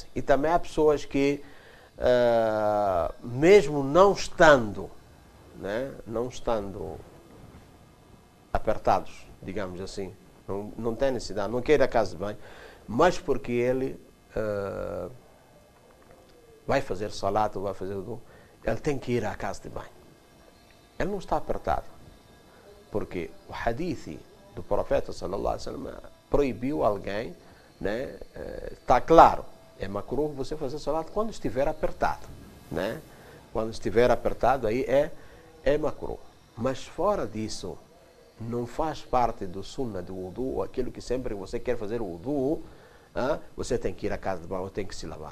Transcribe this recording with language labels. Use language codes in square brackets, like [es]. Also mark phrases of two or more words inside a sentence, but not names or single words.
[pt] E também há pessoas que mesmo não estando, né, não estando apertados, digamos assim, não tem necessidade, não quer ir à casa de banho, mas porque ele vai fazer salat ou vai fazer wudu, ele tem que ir à casa de banho. Ele não está apertado, porque o hadith do profeta [ar] صلى الله عليه وسلم [pt] proibiu alguém, né, está claro, é makruh você fazer salat quando estiver apertado, né? Quando estiver apertado, aí é makruh. Mas fora disso, não faz parte do sunnah do wudu, aquilo que sempre você quer fazer o wudu, você tem que ir à casa de banho ou tem que se lavar.